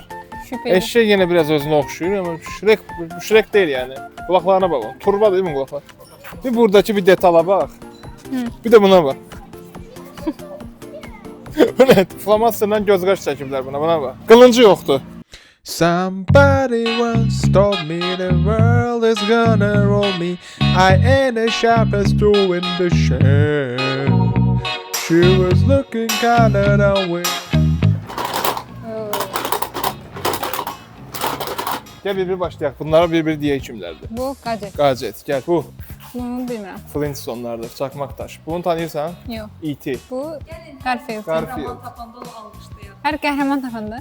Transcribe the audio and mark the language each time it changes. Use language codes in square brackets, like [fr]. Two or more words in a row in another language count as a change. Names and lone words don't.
[tr] Şüpheli. Eşek yine biraz özüne okşuyor ama Şirek değil yani. Kulaklarına bak. Turba değil mi kulaklar? Bir buradaki bir detala bak. Bir de buna bak. Bu ne? [az] Flomaster'dan göz qaş çəkiblər [tr] buna bak. [az] Qılıncı yoxdur. [en] Somebody once told me the world is gonna roll me. I ain't the sharpest tool in the shed. She was looking kinda that way. [az] Gel bir başlayaq. Bunlara bir deyək kimlərdir. Bu gadget. Gadget, gel. Bu Bunu bilmirəm. Flintstone'lardır, çakmaq daş. Bunu tanıyırsan? Yox. E.T. Bu Garfield. Garfield. Hər qəhrəman tapanda.